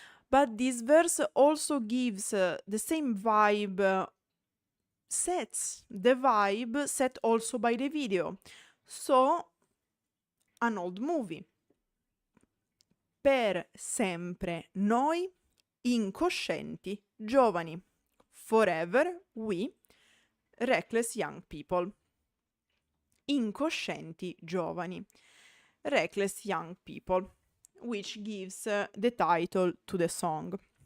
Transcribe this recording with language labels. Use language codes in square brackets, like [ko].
[en] But this verse also gives the same vibe, sets the vibe set also by the video. So, an old movie. [it] Per sempre noi, incoscienti giovani. [en] Forever we, reckless young people. [it] Incoscienti giovani. [en] Reckless young people, which gives the title to the song.